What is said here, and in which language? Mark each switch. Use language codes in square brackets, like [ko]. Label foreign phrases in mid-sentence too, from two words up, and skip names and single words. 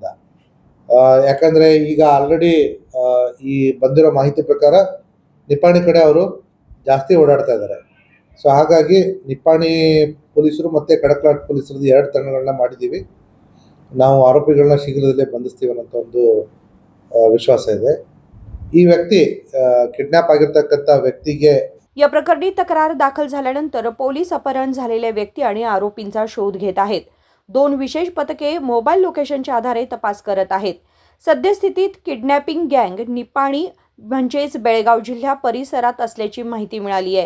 [kn] ಯಾಕಂದರೆ ಈಗ ಆಲ್ರೆಡಿ ಈ ಬಂದಿರೋ ಮಾಹಿತಿ ಪ್ರಕಾರ ನಿಪ್ಪಾಣಿ ಕಡೆ ಅವರು ಜಾಸ್ತಿ ಓಡಾಡ್ತಾ ಇದ್ದಾರೆ। ಸೊ ಹಾಗಾಗಿ ನಿಪ್ಪಾಣಿ ಪೊಲೀಸರು ಮತ್ತು ಕಡಕಲಾಟ್ ಪೊಲೀಸರದ್ದು 2 ತಂಡಗಳನ್ನ ಮಾಡಿದ್ದೀವಿ। ನಾವು ಆರೋಪಿಗಳನ್ನ ಶೀಘ್ರದಲ್ಲೇ ಬಂಧಿಸ್ತೀವಿ ಅನ್ನೋಂಥ ಒಂದು ವಿಶ್ವಾಸ ಇದೆ। ಈ ವ್ಯಕ್ತಿ ಕಿಡ್ನ್ಯಾಪ್ ಆಗಿರ್ತಕ್ಕಂಥ ವ್ಯಕ್ತಿಗೆ [mr] या प्रकरणी तक्रार दाखल झाल्यानंतर पोलीस अपहरण झालेले व्यक्ती आणि आरोपींचा शोध घेत आहेत. 2 विशेष पथके मोबाईल लोकेशनच्या आधारे तपास करत आहेत. सद्यस्थितीत किडनॅपिंग गँग निपाणी म्हणजेच बेळगाव जिल्हा परिसरात असल्याची माहिती मिळाली आहे.